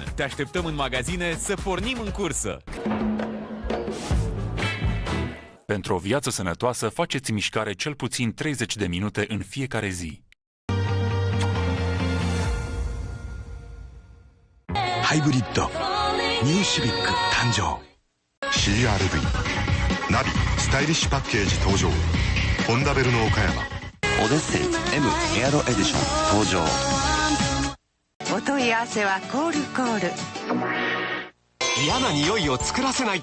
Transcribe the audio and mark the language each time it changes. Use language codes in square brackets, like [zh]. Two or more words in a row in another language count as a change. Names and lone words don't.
[ro] Te așteptăm în magazine să pornim în cursă. Pentru o viață sănătoasă, faceți mișcare cel puțin 30 de minute în fiecare zi. [ja] Hybrid New Civic 誕生 CRV ナビスタイリッシュパッケージ登場ホンダベルの岡山オデッセイ M エアロエディション登場お問い合わせはコールコール嫌な匂いを作らせない